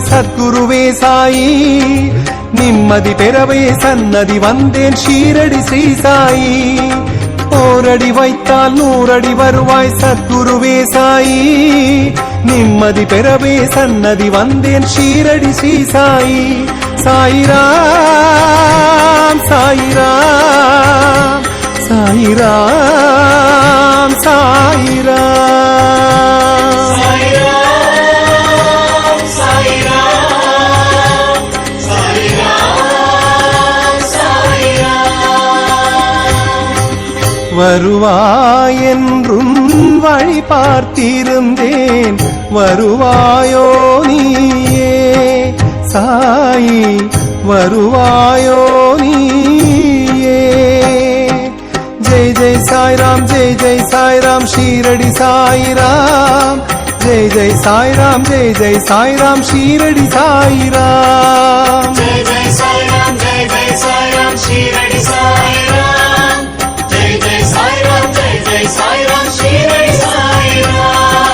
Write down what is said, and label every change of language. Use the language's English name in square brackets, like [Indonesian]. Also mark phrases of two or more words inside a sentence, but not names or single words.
[Tamil] சத்குருவே साई நிம்மதி பெறவே சந்நிதி வந்தேன் शीरडी श्री साई ஓரடி வைத்தால் நூறடி வருவாய் சத்குருவே साई நிம்மதி பெறவே சந்நிதி வந்தேன் शीरडी श्री साई साई राम साई राम साई राम साई राम साई राम साई राम साई राम साई राम வருவாயென்றும் வழி பார்த்திருந்தேன் வருவாயோ நீயே சாயி வருவாயோ நீயே [Hindi] जय जय साई राम शीरडी साई राम जय जय साई राम शीरडी साई राम जय जय साई राम शीरडी साई राम जय जय साई राम शीरडी साई राम